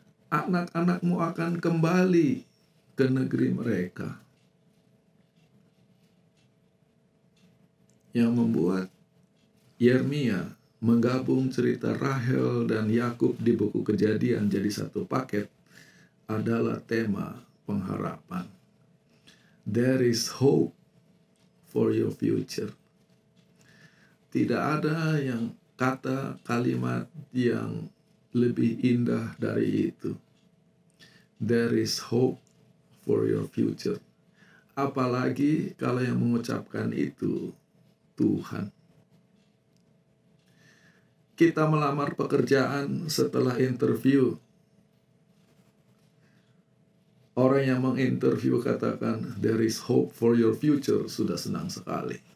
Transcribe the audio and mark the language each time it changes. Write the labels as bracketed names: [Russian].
[Indonesian] Anak-anakmu akan kembali ke negeri mereka. Yang membuat Yeremia menggabung cerita Rahel dan Yakub di buku Kejadian jadi satu paket adalah tema pengharapan. [English] There is hope for your future. [Indonesian] Tidak ada yang kata kalimat yang lebih indah dari itu. [English] There is hope for your future. [Indonesian] Apalagi kalau yang mengucapkan itu Tuhan. Kita melamar pekerjaan setelah interview. Orang yang menginterview katakan, [English] there is hope for your future, [Indonesian] sudah senang sekali.